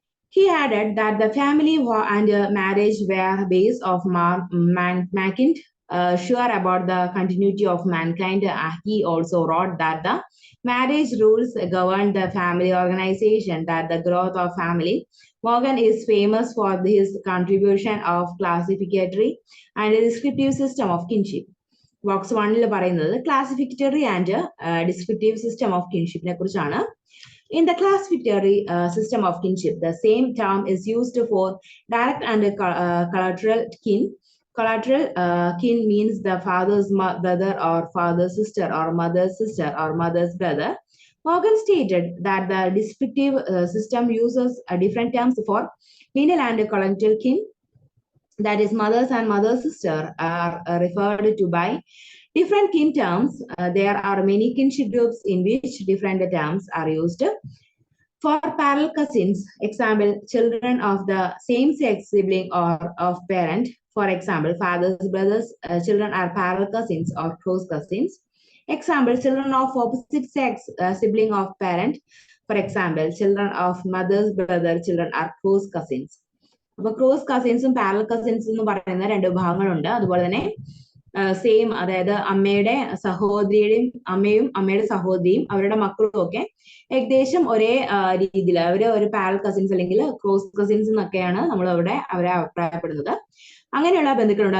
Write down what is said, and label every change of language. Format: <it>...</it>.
<en>He added that the family and marriage were based of making sure about the continuity of mankind. He also wrote that the marriage rules govern the family organization, that the growth of family. Morgan is famous for his contribution of classificatory and descriptive system of kinship.</en> <ml>Box 1 പറയുന്നത്</ml> <en>classificatory and descriptive system of kinship</en> <ml>നെ കുറിച്ചാണ്.</ml> <en>In the classificatory system of kinship, the same term is used for direct and collateral kin. Collateral kin means the father's brother or father's sister or mother's sister or mother's brother. Morgan stated that the descriptive system uses different terms for lineal and collateral kin. That is, mothers and mother's sister are referred to by different kin terms. There are many kinship groups in which different terms are used. For parallel cousins, example, children of the same sex sibling or of parent. For example, father's brothers, children are parallel cousins or close cousins. Example, children of opposite sex, sibling of parent. For example, children of mother's brother, children are close cousins.</en> <ml>അപ്പൊ close കസിൻസും parallel കസിൻസും എന്ന് പറയുന്ന രണ്ട് വിഭാഗങ്ങളുണ്ട്. അതുപോലെ തന്നെ same, അതായത് അമ്മയുടെ സഹോദരിയുടെയും അമ്മയുടെ സഹോദരിയും അവരുടെ മക്കളും ഒക്കെ ഏകദേശം ഒരേ രീതിയിൽ അവര് ഒരു പാരലൽ കസിൻസ് അല്ലെങ്കിൽ ക്ലോസ് കസിൻസ് എന്നൊക്കെയാണ് നമ്മൾ അവരെ അഭിപ്രായപ്പെടുന്നത്. അങ്ങനെയുള്ള ബന്ധുക്കളുണ്ട്.</ml>